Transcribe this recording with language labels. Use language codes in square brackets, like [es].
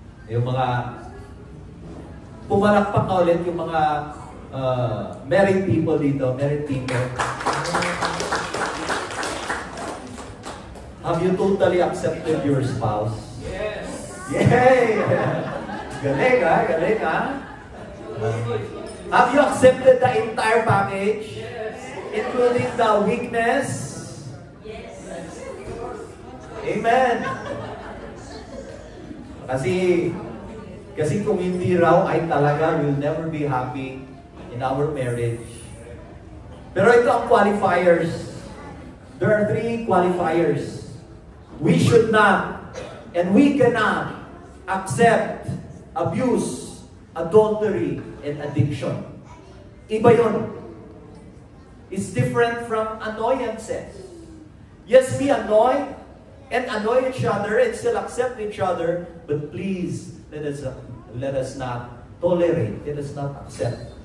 [tl] Yung mga pumalakpak na ulit yung mga married people dito. [en] Married people. Have you totally accepted your spouse? Yes. [tl] Yay! Galing ha? Galing ha? [en] Have you accepted the entire package? Yes. Including the weakness? Yes. Amen. [tl] Kasi kung hindi raw ay talaga [en] we'll never be happy in our marriage. [tl] Pero ito ang qualifiers. [en] There are 3 qualifiers. We should not and we cannot accept abuse, adultery, and addiction. [tl] Iba yun. [en] It's different from annoyances. Yes, we annoy and annoy each other and still accept each other, but please let us not tolerate, let us not accept